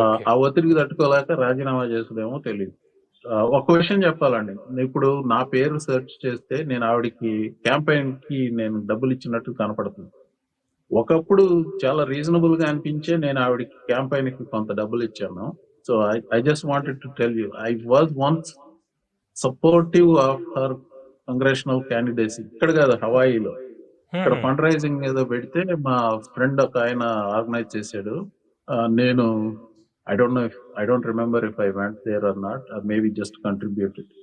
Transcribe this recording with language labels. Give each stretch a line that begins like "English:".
Telugu: ఆ ఒత్తిడికి తట్టుకోలేక రాజీనామా చేస్తుందేమో తెలియదు. ఒక విషయం చెప్పాలండి, ఇప్పుడు నా పేరు సెర్చ్ చేస్తే నేను ఆవిడకి క్యాంపెయిన్ కి నేను డబ్బులు ఇచ్చినట్టు కనపడుతుంది. ఒకప్పుడు చాలా రీజనబుల్ గా అనిపించే నేను ఆవిడకి క్యాంపెయిన్ కి కొంత డబ్బులు ఇచ్చాను.
English: So I just wanted to tell you, I was once supportive of her congressional candidacy.
Telugu: ఇక్కడ కాదు, హవాయిలో. ఇక్కడ ఫండ్ రైజింగ్ ఏదో పెడితే మా ఫ్రెండ్ ఒక ఆయన ఆర్గనైజ్ చేశాడు.
English: నేను I don't remember if I went there or not, or maybe just contributed.